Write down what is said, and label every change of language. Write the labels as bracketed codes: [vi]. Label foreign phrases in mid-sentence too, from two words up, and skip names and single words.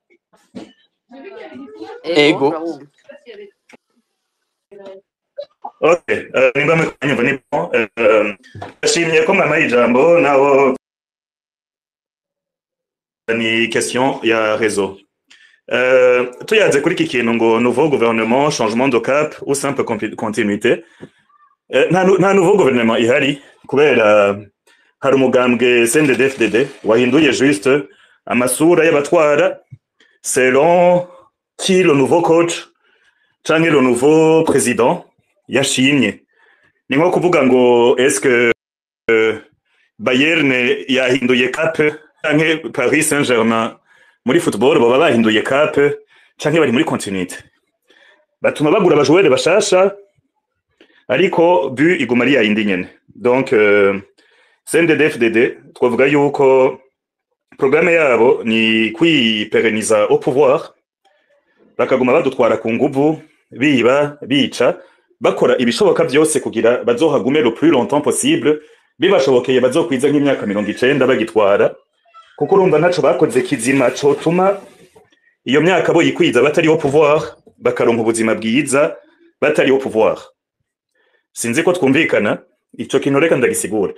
[rn] Ego. Okay, nimba muranyumva ni bon. Ndashimye ko mwamaye ijambo, naho ni question ya réseau. Tuyaze kuri iki kintu ngo [fr] nouveau gouvernement, changement de cap ou simple continuité. [rn] Nta [fr] nouveau gouvernement [rn] ihari, kubera hari umugambwe CNDD-FDD wahinduye juste amasura y'abatwara [fr] selon qui le nouveau coach [rn] canke [fr] le nouveau président [rn] yashimye. Ni nko kuvuga ngo [fr] est-ce que [rn] Bayern yahinduye cap canke Paris Saint-Germain muri football baba bahinduye cap canke bari muri continuité. Batuma bagura abajoueur bashasha ariko but iguma ari yindi nyene. Donc CNDD-FDD twavuga yuko programme yabo ni kwipereniza [fr] au pouvoir, [rn] bakaguma badutwara ku nguvu biba bica bakora ibishoboka byose kugira bazohagume [fr] le plus longtemps possible [rn] bibashobokeye bazokwiza nk'imyaka 90 bagitwara kuko urumva ntaco bakoze kizima cotuma iyo myaka bo yikwiza batariho pouvoir bakaronka ubuzima bwiza batariho pouvoir. Sinzi ko twumvikana ico kintu reka ndagisigura.